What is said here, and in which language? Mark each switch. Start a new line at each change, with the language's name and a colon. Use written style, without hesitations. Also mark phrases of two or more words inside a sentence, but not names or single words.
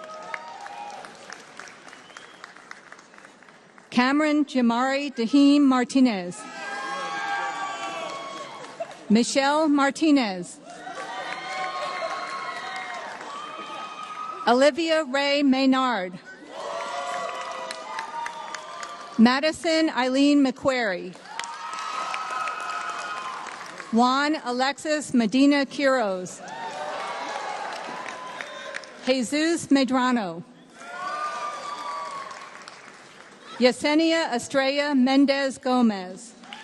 English: Cameron Jamari Dahim Martinez. Michelle Martinez. Olivia Ray Maynard. Madison Eileen McQuarrie. Juan Alexis Medina Quiroz. Jesus Medrano. Yesenia Estrella Mendez Gomez.